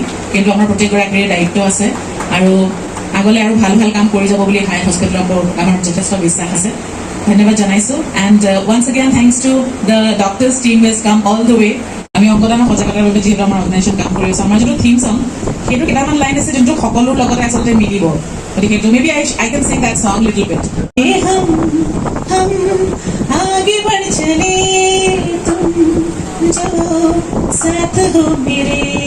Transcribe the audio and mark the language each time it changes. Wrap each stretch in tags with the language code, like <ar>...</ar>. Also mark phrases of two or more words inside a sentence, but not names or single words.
<as>কিন্তু আমাৰ প্ৰত্যেকগৰাকীৰে দায়িত্ব আছে, আৰু আগলৈ আৰু ভাল ভাল কাম কৰি যাব বুলি হায়াত হস্পিটেলৰ ওপৰত আমাৰ যথেষ্ট বিশ্বাস আছে। ধন্যবাদ জনাইছোঁ।</as> <en>and once again thanks to the doctors team is come all the way.</en> <as>আমি অংগদানৰ সজাগতাৰ বাবে যিহেতু আমাৰ অৰ্গেনাইজেশ্যন কাম কৰি আছোঁ, আমাৰ যিটো থিম চং সেইটো কেইটামান লাইন আছে যোনটো সকলোৰ লগতে আচলতে মিলিব।</as> <en>গতিকে may be I can sing that song little bit.</en> <hi>आगे बढ़ चले तुम जो साथ हो मेरे।</hi>